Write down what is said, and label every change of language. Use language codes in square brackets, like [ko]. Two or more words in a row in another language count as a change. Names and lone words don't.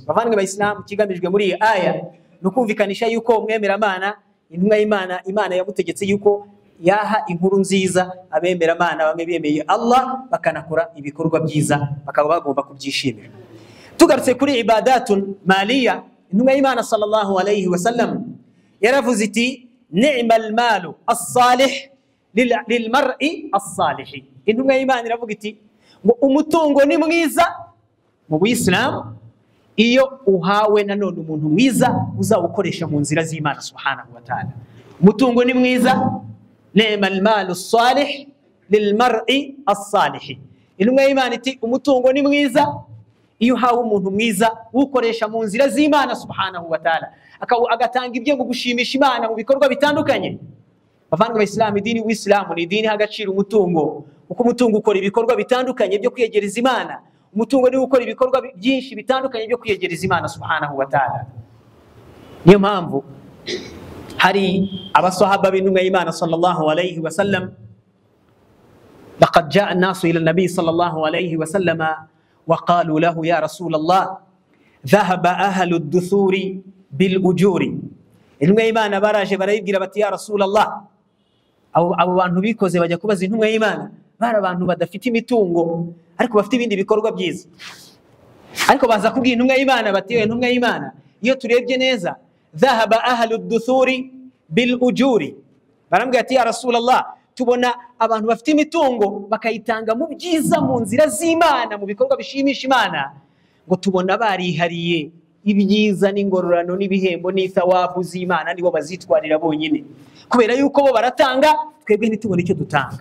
[rw] Bavandimwe ba Islam, kigamijwe muri iyi aya no kumvikanisha yuko mwemera Imana, intumwa y'Imana, Imana yamutegetse yuko yaha inkuru nziza abemera Imana, bamwe bemeye Allah bakanakora ibikorwa byiza, bakaba bagomba kubyishimira. Tugarutse kuri [ar] عبادة مالية, [rw] intumwa y'Imana [ar] صلى الله عليه وسلم [rw] yaravuze iti, [ar] نعم المال الصالح للمرء الصالح. [rw] Intumwa y'Imana iravuga iti, ngo umutungo ni mwiza mu Islam iyo uhawe nanone umuntu mwiza uzawukoresha mu nzira z'Imana [ar] سبحانه وتعالى. [rw] Umutungo ni mwiza, [ar] نعم المال الصالح للمرء الصالح. [rw] Intumwa y'Imana iti, umutungo ni mwiza iyo uhawe umuntu mwiza ukoresha mu nzira z'Imana [ar] سبحانه وتعالى, [rw] agatanga ibyo gushimisha Imana mu bikorwa bitandukanye. Bavandimwe b'Islam, idini w'Islam ni idini hagaciro umutungo, uko umutungo ukora ibikorwa bitandukanye byo kwiyegereza Imana. Umutungo ni ukora ibikorwa byinshi bitandukanye byo kwiyegereza Imana [ar] سبحانه وتعالى. [rw] Niyo mpamvu hari abasahaba b'intumwa y'Imana [ar] صلى الله عليه وسلم لقد جاء الناس إلى النبي صلى الله عليه وسلم وقالوا له يا رسول الله ذهب أهل الدثور بالأجور. [rw] intumwa y'Imana baraje barayibwira bati, [ar] يا رسول الله, [rw] abo bantu bikoze bajya kubaza intumwa y'Imana bari abantu badafite imitungo ariko bafite ibindi bikorwa byiza. Ariko baza kubwira intumwa y'Imana bati yewe intumwa y'Imana, iyo turebye neza [ar] ذهب أهل الدثور بالأجور, [rw] barambwira ati [ar] يا رسول الله, [rw] tubona abantu bafite imitungo bakayitanga mu byiza, mu nzira z'Imana, mu bikorwa bishimisha Imana, ngo tubona barihariye ibyiza n'ingororano n'ibihembo n'ithawabu z'Imana nibo bazitwarira bonyine, kubera yuko bo baratanga twebwe ntitubone icyo dutanga.